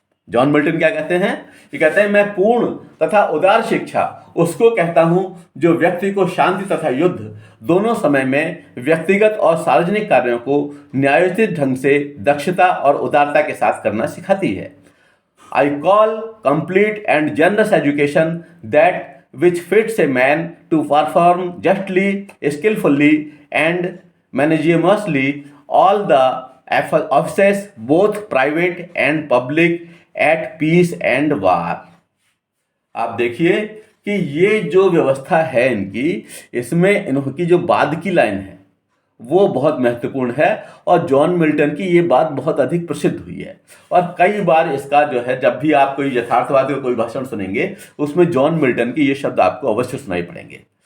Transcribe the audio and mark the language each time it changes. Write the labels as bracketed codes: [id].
[hi] John Milton क्या कहते हैं? ये कहते हैं, मैं पूर्ण तथा उदार शिक्षा उसको कहता हूं जो व्यक्ति को शांति तथा युद्ध दोनों समय में व्यक्तिगत और सार्वजनिक कार्यों को न्यायोचित ढंग से दक्षता और उदारता के साथ करना सिखाती है। [en] I call complete and generous education that which fits a man to perform justly, skillfully and magnanimously all the offices, both private and public, at peace and war। [hi] आप देखिए कि ये जो व्यवस्था है इनकी, इसमें इनकी जो बाद की लाइन है वो बहुत महत्वपूर्ण है और जॉन मिल्टन की ये बात बहुत अधिक प्रसिद्ध हुई है। और कई बार इसका जो है, जब भी आप कोई यथार्थवाद का कोई भाषण सुनेंगे उसमें जॉन मिल्टन की ये शब्द आपको अवश्य सुनाई पड़ेंगे।